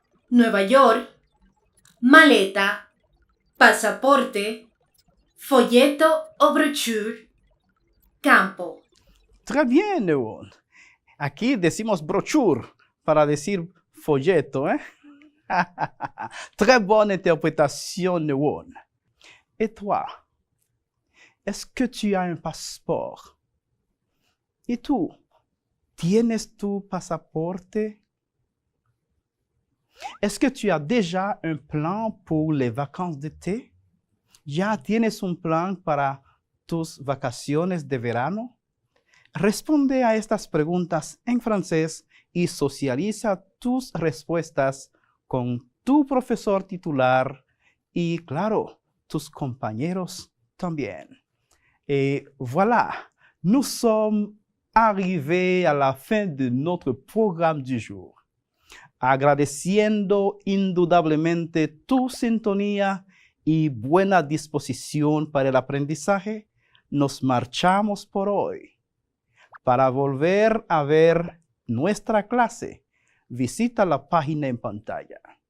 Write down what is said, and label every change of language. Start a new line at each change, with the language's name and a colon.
Spanish: Nueva York, maleta, pasaporte, folleto o brochure, campo.
French: Très bien, Neuron.
Spanish: Aquí decimos brochure para decir folleto, ¿eh?
French: Très bonne interprétation, Neuron. Et toi, est-ce que tu as un passeport?
Spanish: ¿Y tú? ¿Tienes tu pasaporte?
French: Est-ce que tu as déjà un plan pour les vacances d'été?
Spanish: ¿Ya tienes un plan para tus vacaciones de verano? Responde a estas preguntas en francés y socializa tus respuestas con tu profesor titular y, claro, tus compañeros también.
French: Et voilà, nous sommes arrivés à la fin de notre programme du jour.
Spanish: Agradeciendo indudablemente tu sintonía y buena disposición para el aprendizaje, nos marchamos por hoy. Para volver a ver nuestra clase, visita la página en pantalla.